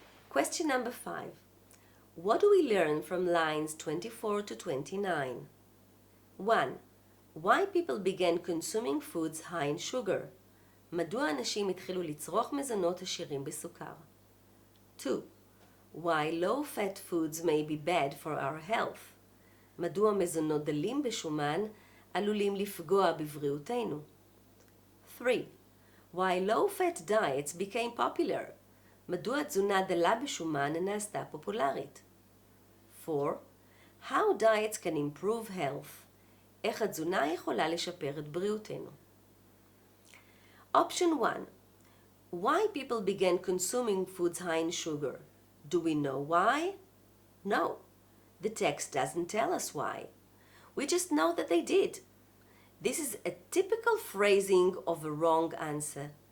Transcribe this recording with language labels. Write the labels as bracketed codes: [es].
[en] Question number 5. What do we learn from lines 24 to 29? 1. Why people began consuming foods high in sugar. [he] מדוע אנשים התחילו לצרוך מזונות עשירים בסוכר? [en] 2. Why low-fat foods may be bad for our health. [he] מדוע מזונות דלים בשומן עלולים לפגוע בבריאותנו. [en] 3. Why low-fat diets became popular. [he] מדוע תזונה דלה בשומן נעשתה פופולרית. [en] 4. How diets can improve health. [he] איך התזונה יכולה לשפר את בריאותנו. [en] Option 1. Why people began consuming foods high in sugar. Do we know why? No. The text doesn't tell us why. We just know that they did. This is a typical phrasing of a wrong answer.